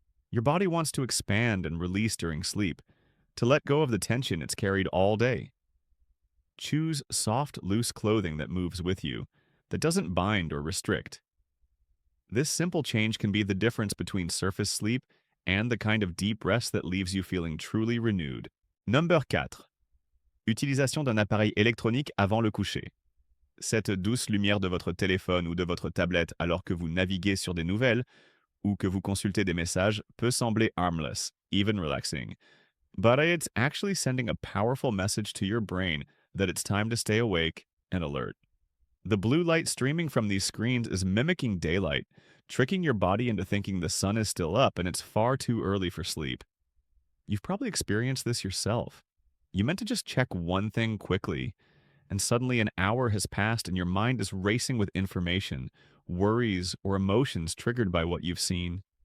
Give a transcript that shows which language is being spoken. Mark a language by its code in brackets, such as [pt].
[en] Your body wants to expand and release during sleep, to let go of the tension it's carried all day. Choose soft, loose clothing that moves with you, that doesn't bind or restrict. This simple change can be the difference between surface sleep and the kind of deep rest that leaves you feeling truly renewed. Number 4. [fr] Utilisation d'un appareil électronique avant le coucher. Cette douce lumière de votre téléphone ou de votre tablette alors que vous naviguez sur des nouvelles ou que vous consultez des messages peut sembler [en] harmless, even relaxing. But it's actually sending a powerful message to your brain that it's time to stay awake and alert. The blue light streaming from these screens is mimicking daylight, tricking your body into thinking the sun is still up and it's far too early for sleep. You've probably experienced this yourself. You meant to just check one thing quickly, and suddenly an hour has passed and your mind is racing with information, worries, or emotions triggered by what you've seen.